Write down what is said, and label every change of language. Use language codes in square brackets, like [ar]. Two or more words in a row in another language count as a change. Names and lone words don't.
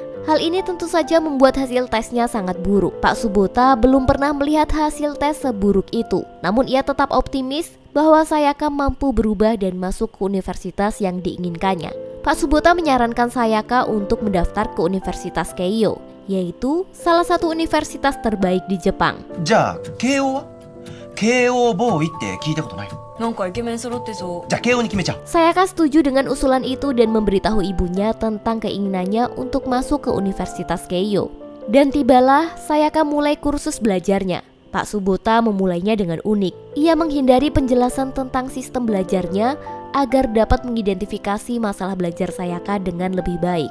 [id] Hal ini tentu saja membuat hasil tesnya sangat buruk. Pak Subota belum pernah melihat hasil tes seburuk itu. Namun ia tetap optimis bahwa Sayaka mampu berubah dan masuk ke universitas yang diinginkannya. Pak Subota menyarankan Sayaka untuk mendaftar ke Universitas Keio, yaitu salah satu universitas terbaik di Jepang. [ja] じゃあ慶応は慶応ボーイって聞いたことない？なんかイケメン揃ってそう。じゃあ慶応に決めちゃう。 [id] Sayaka setuju dengan usulan itu dan memberitahu ibunya tentang keinginannya untuk masuk ke Universitas Keio. Dan tibalah Sayaka mulai kursus belajarnya. Pak Subota memulainya dengan unik. Ia menghindari penjelasan tentang sistem belajarnya agar dapat mengidentifikasi masalah belajar Sayaka dengan lebih baik.